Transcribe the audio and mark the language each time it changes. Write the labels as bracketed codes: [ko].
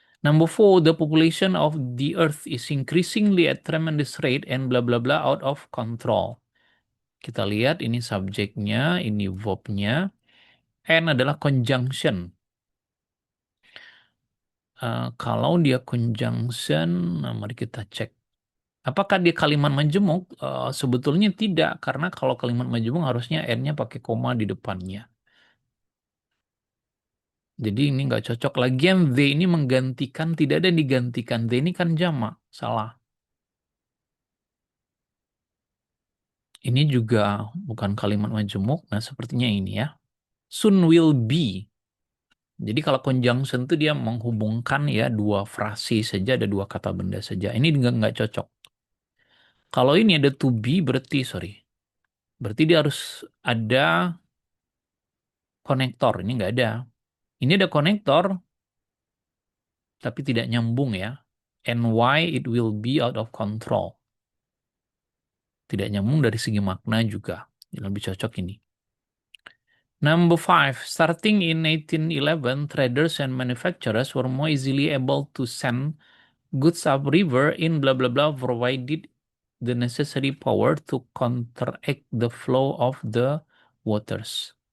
[en] Number four, the population of the earth is increasingly at tremendous rate and bla bla bla out of control. [id] Kita lihat ini subjeknya, ini verbnya. And adalah conjunction. Kalau dia conjunction, nah mari kita cek. Apakah dia kalimat majemuk? Sebetulnya tidak, karena kalau kalimat majemuk harusnya n-nya pakai koma di depannya. Jadi ini nggak cocok. Lagian they ini menggantikan, tidak ada yang digantikan. They ini kan jamak, salah. Ini juga bukan kalimat majemuk. Nah, sepertinya ini ya. [en] Soon will be. [id] Jadi kalau conjunction itu dia menghubungkan ya dua frasi saja, ada dua kata benda saja. Ini nggak cocok. Kalau ini ada to be berarti, sorry. Berarti dia harus ada konektor. Ini nggak ada. Ini ada konektor, tapi tidak nyambung ya. [en] And why it will be out of control. [id] Tidak nyambung dari segi makna juga. Yang lebih cocok ini. [en] Number five, starting in 1811, traders and manufacturers were more easily able to send goods upriver in blah blah blah provided the necessary power to counteract the flow of the waters.